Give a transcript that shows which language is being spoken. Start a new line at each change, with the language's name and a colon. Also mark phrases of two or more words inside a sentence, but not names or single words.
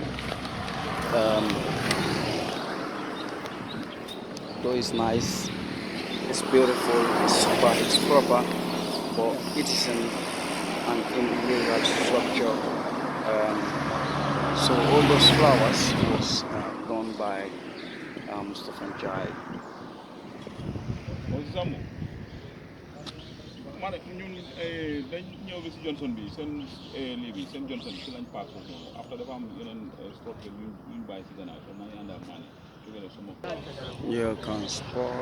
English: Though it's nice, it's beautiful, it's super, it's proper, but it is an illegal structure. So all those flowers was done by Stephen Jai.
Wolof: man ñun dañ ñëw bi si Johnson bi seen lii bi seen Johnson bi si lañ paak foofu après dafa am yeneen structure yuñ bàyyi si gannaaw so maa ngi ànd ak maa jógee sama
English: You can spot.